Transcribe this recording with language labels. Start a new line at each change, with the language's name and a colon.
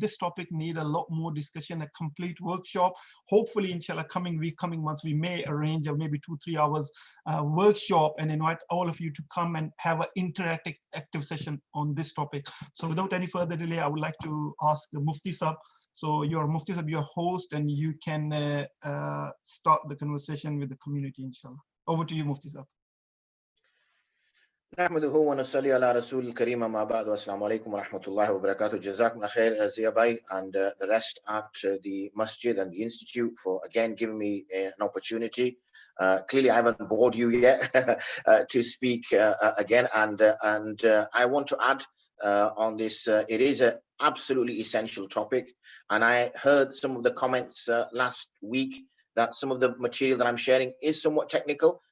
English: This topic needs a lot more discussion, a complete workshop. Hopefully, inshallah, coming months, we may arrange a maybe 2-3 hours workshop and invite all of you to come and have an interactive session on this topic. So without any further delay, I would like to ask the Mufti Sahab So your Mufti Sahib, your host, and you can start the conversation with the community, inshallah. Over to you, Mufti Sahib.
Arabic: نحمده ونصلي على رسول الكريم ما بعد والسلام عليكم ورحمة الله وبركاته. جزاكم خير
English: Ziyabai and the rest at the masjid and the institute for again giving me an opportunity. Clearly I haven't bored you yet to speak again, and I want to add on this. It is an absolutely essential topic, and I heard some of the comments last week that some of the material that I'm sharing is somewhat technical.